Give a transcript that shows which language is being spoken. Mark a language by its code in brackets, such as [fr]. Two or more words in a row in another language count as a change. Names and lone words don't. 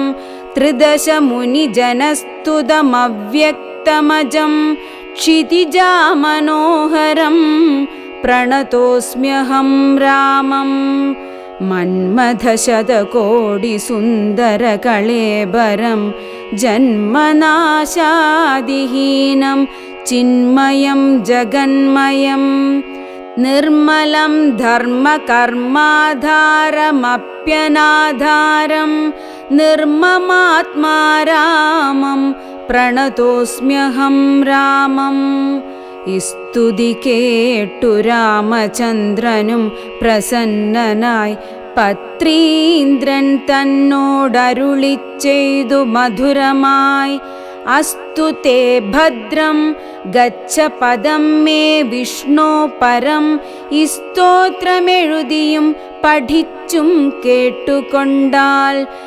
[sa] त्रिदशमुनिजनस्तुतमव्यक्तमजं क्षितिजामनोहरं प्रणतोऽस्म्यहं रामं मन्मथशतकोटिसुन्दरकळेबरं जन्मनाशादिहीनं चिन्मयं जगन्मयं निर्मलं धर्मकर्माधारमप्यनाधारं निर्ममात्मा रामं प्रणतोऽस्म्यहं रामं [ml] സ്തുതി കേട്ടു രാമചന്ദ്രനും പ്രസന്നനായി പത്രീന്ദ്രൻ തന്നോടരുളിച്ചെയ്തു മധുരമായി [sa] അസ്തു തേ ഭദ്രം ഗച്ഛ പദം മേ വിഷ്ണോ പരം [ml] ഈ സ്തോത്രമെഴുതിയും പഠിച്ചും കേട്ടുകൊണ്ടാൽ